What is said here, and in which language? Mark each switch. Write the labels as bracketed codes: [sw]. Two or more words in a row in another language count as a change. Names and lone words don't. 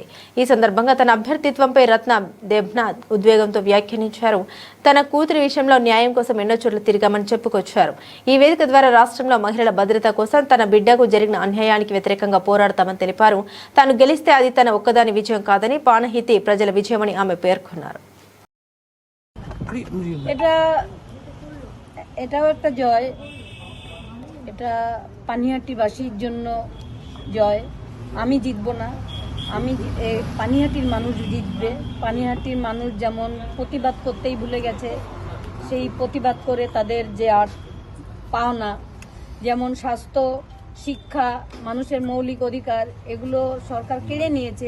[te] ఈ సందర్భంగా తన అభ్యర్థిత్వంపై రత్న దేబ్నాథ్ ఉద్వేగంతో వ్యాఖ్యానించారు. తన కూతురి విషయంలో న్యాయం కోసం ఎన్నో చోట్ల తిరిగామని చెప్పుకొచ్చారు. ఈ వేదిక ద్వారా రాష్ట్రంలో మహిళల భద్రత కోసం, తన బిడ్డకు జరిగిన అన్యాయానికి వ్యతిరేకంగా పోరాడతామని తెలిపారు. తాను గెలిస్తే అది తన ఒక్కదాని విజయం కాదని, పానహితి ప్రజల విజయమని ఆమె పేర్కొన్నారు. [bn] এটাও একটা জয়, এটা পানিহাটিবাসীর জন্য জয়. আমি জিতবো না, আমি পানিহাটির মানুষ জিতবে. পানিহাটির মানুষ যেমন প্রতিবাদ করতেই ভুলে গেছে, সেই প্রতিবাদ করে তাদের যে আর পাওনা, যেমন স্বাস্থ্য, শিক্ষা, মানুষের মৌলিক অধিকার, এগুলো সরকার কেড়ে নিয়েছে.